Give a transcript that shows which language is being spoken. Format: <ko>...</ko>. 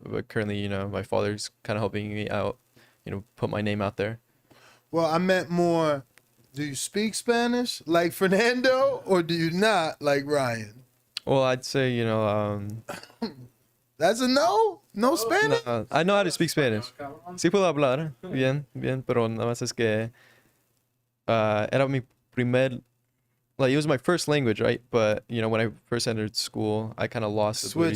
<en>But currently, my father's kind of helping me out, put my name out there. Well, I meant more, do you speak Spanish like Fernando or do you not like Ryan? Well, I'd say, That's a no? No Spanish? I know how to speak Spanish.</en> <es>Sí puedo hablar bien, pero nada más es que era mi primer,</es> <en>like it was my first language, right? But when I first entered school, I kind of lost the ability to</en>